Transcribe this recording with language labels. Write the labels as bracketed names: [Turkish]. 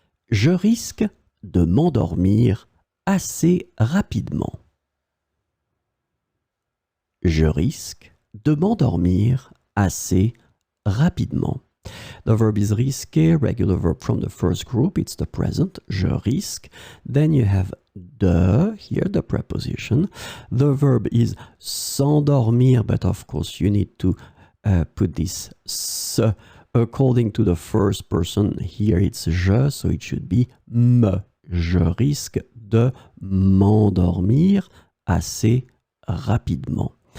[French] Je risque de m'endormir assez rapidement. Je risque de m'endormir assez rapidement. [English] The verb is risquer, regular verb from the first group, it's the present, [French] je risque. [English] Then you have de, here the preposition. The verb is s'endormir, but of course you need to put this se according to the first person. Here it's je, so it should be me. [French] Je risque de m'endormir assez rapidement.